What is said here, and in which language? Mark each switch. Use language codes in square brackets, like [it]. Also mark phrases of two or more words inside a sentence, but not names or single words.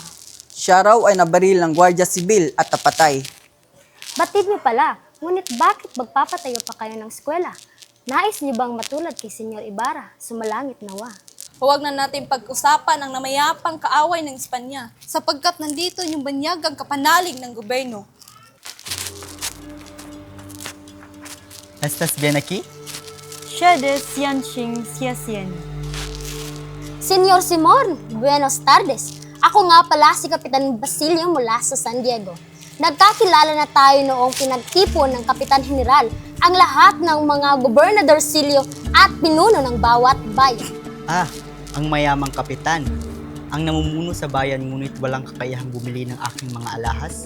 [tl] Siya raw ay nabaril ng Guardia Sibil at napatay. Batid mi pala, Ngunit bakit magpapatayo pa kayo ng eskwela? Nais niyo bang matulad kay Senyor Ibarra, sumalangit nawa? Huwag na natin pag-usapan ang namayapang kaaway ng Espanya sapagkat nandito yung banyagang kapanalig ng gobyerno. [es] ¿Estás bien aquí? Senyor Simon, buenos tardes. [tl] Ako nga pala si Kapitan Basilio mula sa San Diego. Nagkakilala na tayo noong pinagtipon ng Kapitan General ang lahat ng mga gobernadorsilyo at pinuno ng bawat bayan. Ah, ang mayamang kapitan. Ang namumuno sa bayan ngunit walang kakayahang bumili ng aking mga alahas.